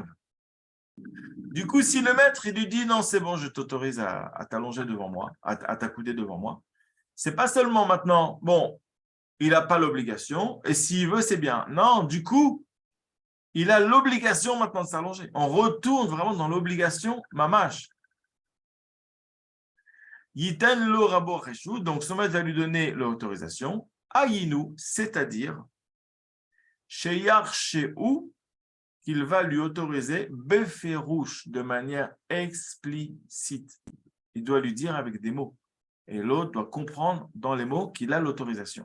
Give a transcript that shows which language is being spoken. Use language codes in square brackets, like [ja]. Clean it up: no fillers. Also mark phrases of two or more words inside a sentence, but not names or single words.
[fr] Du coup, si le maître il lui dit non, c'est bon, je t'autorise à t'allonger devant moi, à t'accouder devant moi, c'est pas seulement maintenant, bon, il n'a pas l'obligation, et s'il veut, c'est bien. Non, du coup, il a l'obligation maintenant de s'allonger. On retourne vraiment dans l'obligation mamash. [he] יתן לו רבו רשות, [fr] donc son maître va lui donner l'autorisation. Ayinu, c'est-à-dire, [he] שירשהו, [fr] qu'il va lui autoriser beferouche, de manière explicite. Il doit lui dire avec des mots. Et l'autre doit comprendre dans les mots qu'il a l'autorisation.